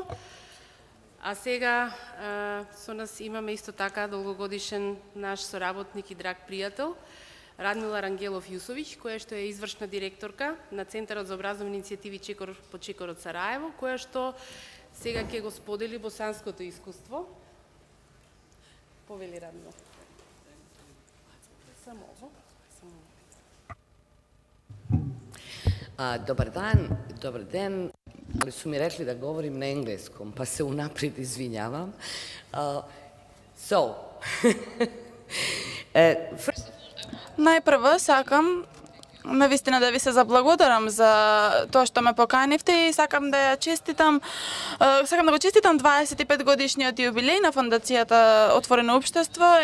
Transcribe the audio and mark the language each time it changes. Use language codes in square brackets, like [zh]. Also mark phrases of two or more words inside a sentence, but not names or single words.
[mk] А сега со нас имаме исто така долгогодишен наш соработник и драг пријател, Радмила Рангелов-Јусовиќ, која што е извршна директорка на Центарот за образовни иницијативи Чекор по Чекорот Сараево, која што сега ќе го сподели босанското искуство. Повели, Радмила. [bs] Само ово. [mk] Добар ден, [bs] ali su mi rekli da govorim na engleskom, pa se unaprijed izvinjavam. [mk] Најпрво сакам навистина да ви се заблагодарам за тоа што ме поканивте и сакам да го честитам 25 годишниот јубилеј на фондацијата Отворено општество.